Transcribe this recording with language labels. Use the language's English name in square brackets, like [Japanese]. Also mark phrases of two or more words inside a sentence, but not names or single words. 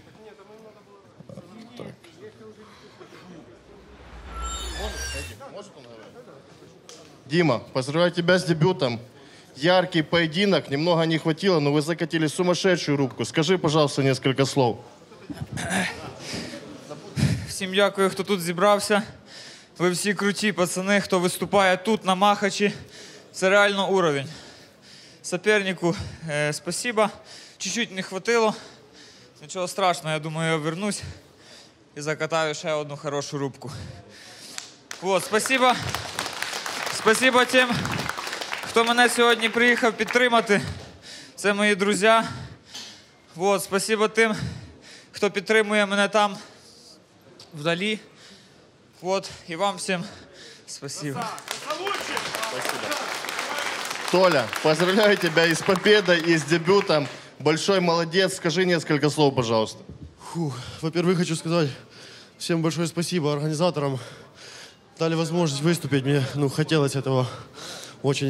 [Russian] Так. Дима, поздравляю тебя с дебютом. Яркий поединок, немного не хватило, но вы закатили сумасшедшую рубку. Скажи, пожалуйста, несколько слов. [Ukrainian] Всім дякую, хто тут зібрався. Ви всі круті пацани, хто виступає тут, на Махачі. Це реально уровень. [Russian] Сопернику спасибо. чуть-чуть не хватило. [Ukrainian] Нічого страшного, я думаю, я вернусь і закатаю ще одну хорошу рубку. [Russian] Вот, спасибо. [Ukrainian] Спасибо тим, хто мене сьогодні приїхав підтримати. Це мої друзі. Вот, спасибо тим, хто підтримує мене там, вдалі. Вот, і вам всім спасибо. [Russian] Толя, поздравляю тебя и с победой, и с дебютом. Большой молодец. Скажи несколько слов, пожалуйста. Во-первых, хочу сказать всем большое спасибо организаторам. Дали возможность выступить. Мне хотелось этого очень.